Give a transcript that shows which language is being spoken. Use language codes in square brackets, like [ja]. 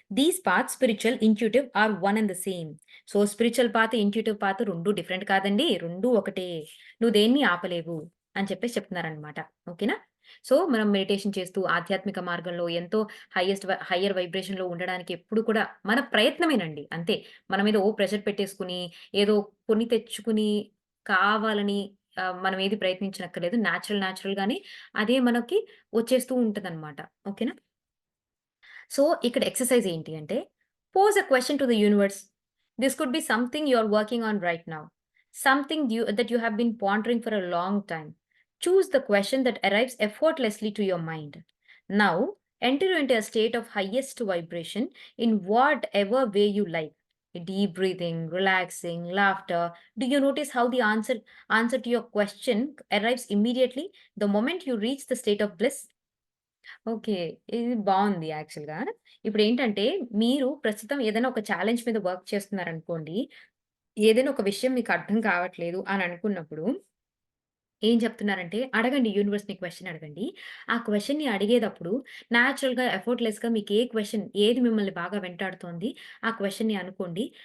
[en] These paths, spiritual, intuitive, are one and the same. [te] So, spiritual path, intuitive path 2 different కాదండి. 2 ఒకటే. నువ్వు దేన్ని ఆపలేవు అని చెప్పేసి చెప్తున్నారనమాట. ఓకేనా? సో, మనం మెడిటేషన్ చేస్తూ ఆధ్యాత్మిక మార్గంలో ఎంతో హయ్యర్ వైబ్రేషన్‌లో ఉండడానికి ఎప్పుడు కూడా మన ప్రయత్నమేనండి అంతే. మన మీద ప్రెషర్ పెట్టేసుకొని, ఏదో కొని తెచ్చుకుని, కావాలని మనం ఏది ప్రయత్నించనక్కర్లేదు. నేచురల్‌గానే అదే మనకి వచ్చేస్తూ ఉంటదనమాట. ఓకేనా? [en] so, [te] ఇక్కడ ఎక్సర్‌సైజ్ ఏంటి అంటే, [en] Pose a question to the universe. This could be something you are working on right now. Something that you have been pondering for a long time. Choose the question that arrives effortlessly to your mind. Now, enter into a state of highest vibration in whatever way you like. Deep breathing, relaxing, laughter. Do you notice how the answer to your question arrives immediately the moment you reach the state of bliss? [te] Okay. ఇది బావుంది యాక్చువల్‌గా. ఇప్పుడేంటంటే, మీరు ప్రస్తుతం ఏదైనా ఒక challenge మీద work చేస్తున్నారనుకోండి. ఏదైనా ఒక విషయం మీకు అర్థం కావట్లేదు అని అనుకున్నప్పుడు, ఏం చెప్తున్నారంటే, అడగండి యూనివర్స్‌ని క్వెషన్ అడగండి. ఆ క్వెషన్‌ని అడిగేటప్పుడు నేచురల్‌గా, ఎఫర్ట్‌లెస్‌గా మీకు ఏది మిమ్మల్ని బాగా వెంటాడుతోంది, ఆ క్వెషన్‌ని అనుకోండి.